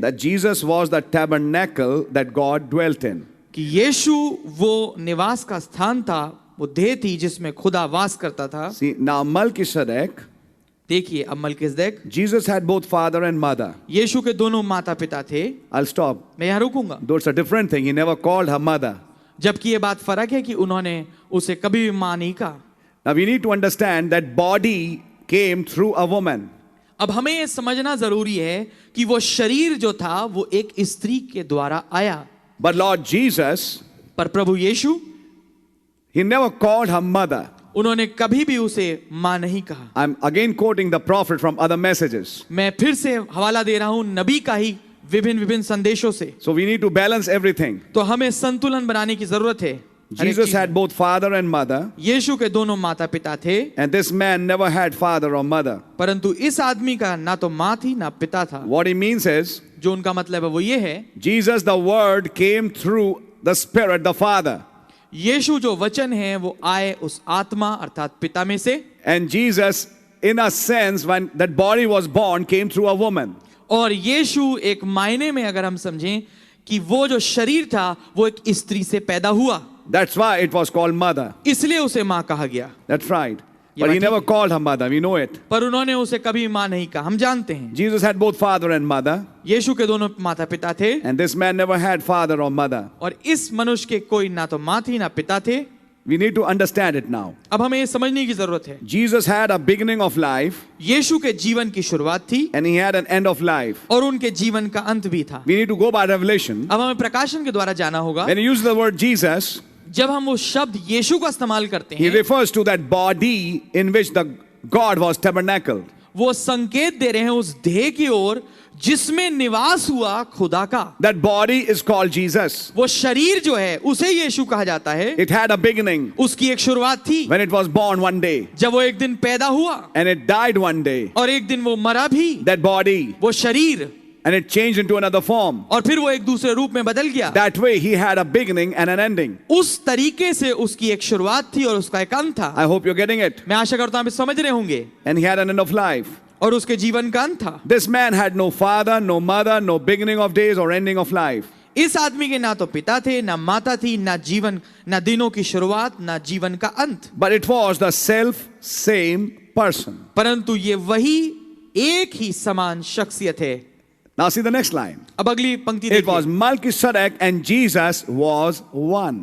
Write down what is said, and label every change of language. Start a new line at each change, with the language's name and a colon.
English: That Jesus was the tabernacle that God dwelt in.
Hindi: कि यीशु वो निवास का स्थान था, वो देह थी जिसमें खुदा वास करता था।
English: See, now Melchizedek,
Hindi: देखिए अब मलकिसदेक,
English: Jesus had both father and mother.
Hindi: यीशु के दोनों माता पिता थे।
English: I'll stop.
Hindi: मैं यहाँ रुकूंगा।
English: Though it's a different thing, he never called her mother.
Hindi: जबकि ये बात फर्क है कि उन्होंने उसे कभी भी मां नहीं कहा।
English: Now we need to understand that body came through a woman.
Hindi: अब हमें ये समझना जरूरी है कि वो शरीर जो था वो एक स्त्री के द्वारा आया।
English: But Lord Jesus,
Hindi: पर प्रभु यीशु,
English: he never called her mother.
Hindi: उन्होंने कभी भी उसे मां नहीं कहा।
English: I'm again quoting the prophet from other messages.
Hindi: मैं फिर से हवाला दे रहा हूं नबी का ही विभिन्न संदेशों से।
English: So we need to balance everything.
Hindi: तो हमें संतुलन बनाने की जरूरत है। हर एक
English: Jesus
Hindi: चीज
English: had
Hindi: में।
English: both father and mother,
Hindi: यीशु के दोनों माता पिता थे,
English: and this man never had father or mother.
Hindi: परंतु इस आदमी का ना तो मां थी ना पिता था।
English: What he means is,
Hindi: जो उनका मतलब है वो ये है,
English: Jesus, the word, came through the Spirit, the Father.
Hindi: यीशु जो वचन है वो आए उस आत्मा अर्थात पिता में से,
English: And Jesus, in a sense, when that body was born, came through a woman.
Hindi: और यीशु एक मायने में अगर हम समझें कि वो जो शरीर था वो एक स्त्री से पैदा हुआ,
English: That's why it was called mother.
Hindi: इसलिए उसे मां कहा गया।
English: That's right.
Hindi: ये
English: But he
Hindi: बात
English: never
Hindi: ठीक है।
English: called her mother. We know it.
Hindi: पर उन्होंने उसे कभी मां नहीं कहा, हम जानते हैं।
English: Jesus had both father and mother,
Hindi: यीशु के दोनों माता पिता थे,
English: and this man never had father or mother.
Hindi: और इस मनुष्य के कोई ना तो मां थी ना पिता थे।
English: We need to understand it now.
Hindi: अब हमें ये समझने की जरूरत है,
English: Jesus had a beginning of life,
Hindi: यीशु के जीवन की शुरुआत थी
English: and he had an end of life.
Hindi: और उनके जीवन का अंत भी था।
English: We need to go by revelation.
Hindi: अब हमें प्रकाशन के द्वारा जाना होगा।
English: When he uses the word Jesus,
Hindi: जब हम वो शब्द यीशु का इस्तेमाल करते
English: he
Hindi: हैं,
English: refers to that body in which the God was tabernacled.
Hindi: वो संकेत दे रहे हैं उस देह की ओर जिसमें निवास हुआ खुदा का।
English: That body is called Jesus.
Hindi: वो शरीर जो है उसे यीशु कहा जाता है।
English: It had a beginning
Hindi: उसकी एक शुरुआत थी
English: when it was born one day,
Hindi: जब वो एक दिन पैदा हुआ,
English: and it died one day.
Hindi: और एक दिन वो मरा भी,
English: That body,
Hindi: वो शरीर,
English: and it changed into another form.
Hindi: और फिर वो एक दूसरे रूप में बदल गया।
English: That way, he had a beginning and an ending.
Hindi: उस तरीके से उसकी एक शुरुआत थी और उसका एक अंत था।
English: I hope you're getting it.
Hindi: मैं आशा करता हूं आप समझ रहे होंगे।
English: And he had an end of life.
Hindi: और उसके जीवन का अंत था।
English: This man had no father, no mother, no beginning of days or ending of life.
Hindi: इस आदमी के ना तो पिता थे, ना माता थी, ना जीवन, ना दिनों की शुरुआत, ना जीवन का अंत,
English: But it was the self same person.
Hindi: परंतु ये वही एक ही समान शख्सियत है।
English: Now see the next line.
Hindi: अब अगली पंक्ति
English: It was
Hindi: देखिए।
English: Melchizedek and Jesus was one.